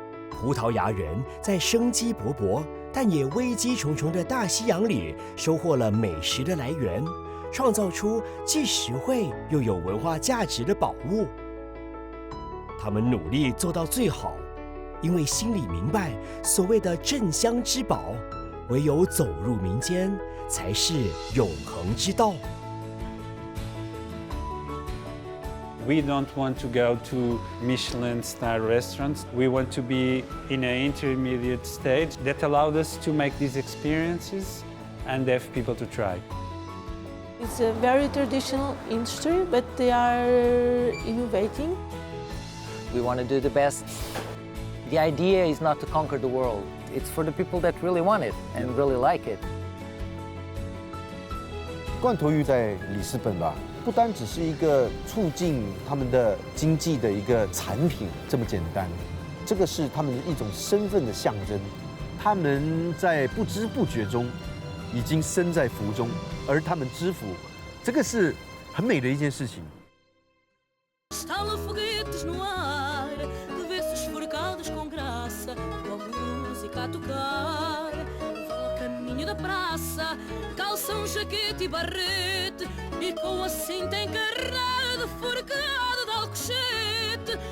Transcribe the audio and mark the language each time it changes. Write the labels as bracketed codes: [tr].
[zh] 葡萄牙人在生机勃勃但也危机重重的大西洋里，收获了美食的来源，创造出既实惠又有文化价值的宝物。他们努力做到最好，因为心里明白，所谓的镇乡之宝，唯有走入民间，才是永恒之道。 [en] We don't want to go to Michelin-star restaurants. We want to be in an intermediate stage that allowed us to make these experiences and have people to try. It's a very traditional industry, but they are innovating. We want to do the best. The idea is not to conquer the world. It's for the people that really want it and really like it. [zh] 罐头鱼在里斯本吧，不单只是一个促进他们的经济的一个产品这么简单，这个是他们一种身份的象征。他们在不知不觉中已经身在福中，而他们知福，这个是很美的一件事情。 [pt] Estala foguetes no ar, cabeças forcadas com graça, com música a tocar. Vão a caminho da praça, calçam jaquete e barrete, e com a cinta encarnada, forcada de alcochete.